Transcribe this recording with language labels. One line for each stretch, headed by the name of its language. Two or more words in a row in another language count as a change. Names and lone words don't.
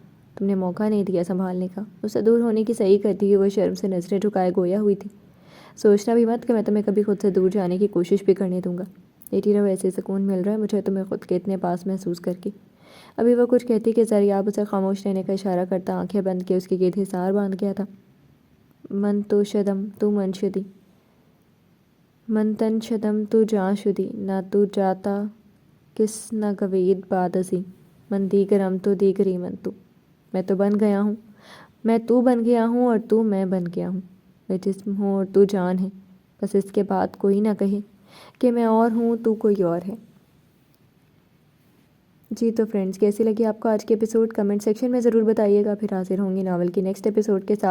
Urdu: تم نے موقع نہیں دیا سنبھالنے کا۔ اس سے دور ہونے کی صحیح کرتی ہوئی وہ شرم سے نظریں جھکائے گویا ہوئی تھی۔ سوچنا بھی مت کہ میں تمہیں کبھی خود سے دور جانے کی کوشش بھی کرنے دوں گا۔ لیٹی رہو، ایسے سکون مل رہا ہے مجھے تمہیں خود کے اتنے پاس محسوس کر کے۔ ابھی وہ کچھ کہتی کہ زریاب اسے خاموش رہنے کا اشارہ کرتا آنکھیں بند کے اس کے گرد حصار باندھ گیا تھا۔
Persian: من تو شدم تو من شدی، من تن شدم تو جاں شدی، نہ تو جاتا کس نہ گوید باد ازیں، من دیگرم تو دیگری من تو۔
Urdu: میں تو بن گیا ہوں، میں تو بن گیا ہوں اور تو میں بن گیا ہوں۔ میں جسم ہوں اور تو جان ہے، بس اس کے بعد کوئی نہ کہے کہ میں اور ہوں تو کوئی اور ہے۔ جی تو فرینڈز، کیسی لگی آپ کو آج کے ایپیسوڈ؟
English: comment section
Urdu: میں ضرور بتائیے گا۔ پھر حاضر ہوں گی ناول کی
English: next episode
Urdu: کے ساتھ۔